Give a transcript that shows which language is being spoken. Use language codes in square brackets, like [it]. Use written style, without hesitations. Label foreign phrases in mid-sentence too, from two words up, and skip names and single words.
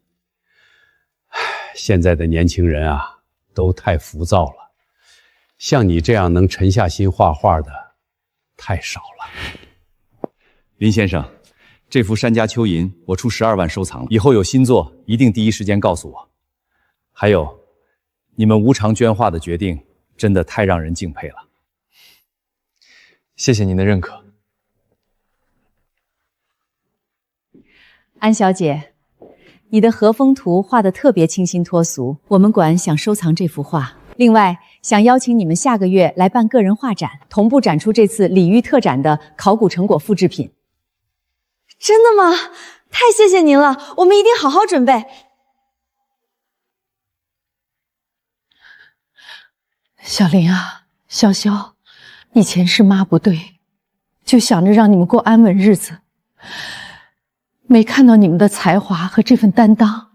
[zh] 現在的年輕人啊，都太浮躁了，像你這樣能沉下心畫畫的太少了。林先生，這幅《山家秋吟》我出12萬收藏了，以後有新作一定第一時間告訴我。還有，你們無償捐畫的決定真的太讓人敬佩了。 謝謝您的認可。安小姐，你的和风图画得特别清新脱俗，我们馆想收藏这幅画。另外，想邀请你们下个月来办个人画展，同步展出这次李煜特展的考古成果复制品。真的吗？太謝謝您了，我們一定好好準備。小林啊，瀟瀟，以前是媽不對，就想着讓你們過安穩日子，沒看到你們的才華和這份擔當。